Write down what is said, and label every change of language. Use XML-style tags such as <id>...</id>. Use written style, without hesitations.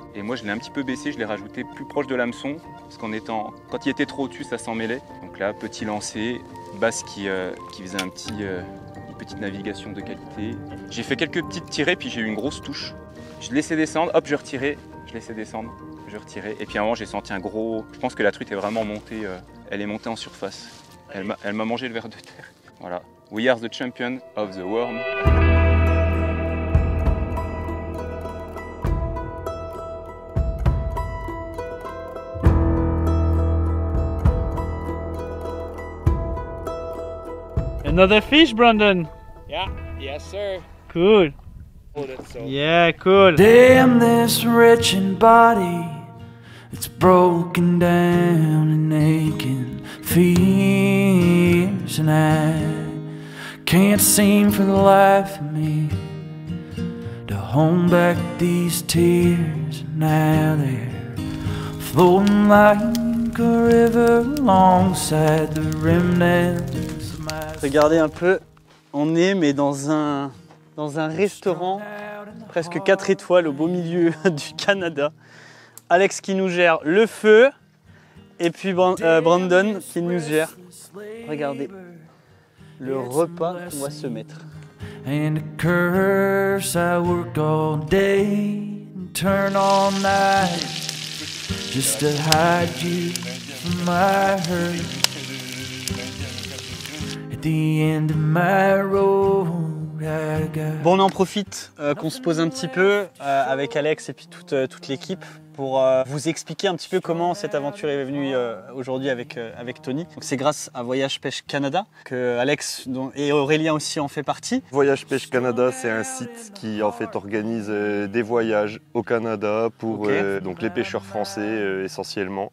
<fr>Et moi je l'ai un petit peu baissé, je l'ai rajouté plus proche de l'hameçon, parce quand il était trop au-dessus, ça s'en mêlait. Donc là, petit lancer, Bast qui faisait une petite navigation de qualité. J'ai fait quelques petites tirées, puis j'ai eu une grosse touche. Je laissais descendre, hop, je retirais, je laissais descendre, je retirais. Et puis à un moment, j'ai senti un gros... Je pense que la truite est vraiment montée, elle est montée en surface. Elle m'a mangé le ver de terre. Voilà.</fr> <en>We are the champion of the worm. Another fish, Brandon. Yeah, yes sir. Cool. Oh, that's so... Yeah, cool. Damn this wretched body, it's broken down and aching, fierce, and I can't seem for the life of me to hold back these tears. Now they're flowing like a river alongside the remnants of my...</en> <fr>Regardez un peu, on est mais dans un restaurant presque 4 étoiles au beau milieu du Canada. Alex qui nous gère le feu et puis Brandon qui nous gère, regardez, le repas qu'on va se mettre.</fr> <en>And a curse, I work all day and turn all night just to hide you from my hurt. At the end of my road, I got...</en> <fr>Bon, on en profite qu'on se pose un petit peu avec Alex et puis toute l'équipe pour vous expliquer un petit peu comment cette aventure est venue aujourd'hui avec Tony. Donc c'est grâce à Voyage Pêche Canada que Alex et Aurélien aussi en fait partie. Voyage Pêche Canada, c'est un site qui en fait organise des voyages au Canada pour donc les pêcheurs français essentiellement.</fr>